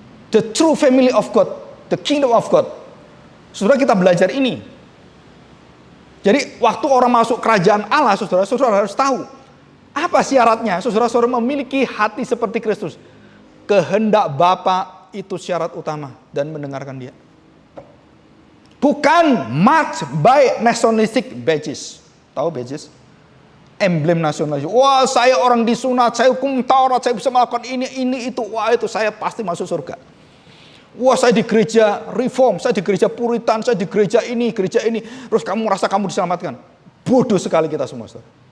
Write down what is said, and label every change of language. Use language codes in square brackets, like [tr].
[en] The true family of God, the kingdom of God. [id] Saudara, kita belajar ini. Jadi waktu orang masuk kerajaan Allah, saudara harus tahu apa syaratnya. Saudara memiliki hati seperti Kristus. Kehendak Bapa itu syarat utama, dan mendengarkan Dia. Bukan [en] marked by nationalistic badges. [id] Tahu badges? Emblem nasionalis. Wah, saya orang disunat, saya hukum Taurat, saya bisa melakukan ini, itu. Wah, itu saya pasti masuk surga. Wah, saya di gereja reform, saya di gereja Puritan, saya di gereja ini. Terus kamu merasa kamu diselamatkan. Bodoh sekali kita semua, saudara.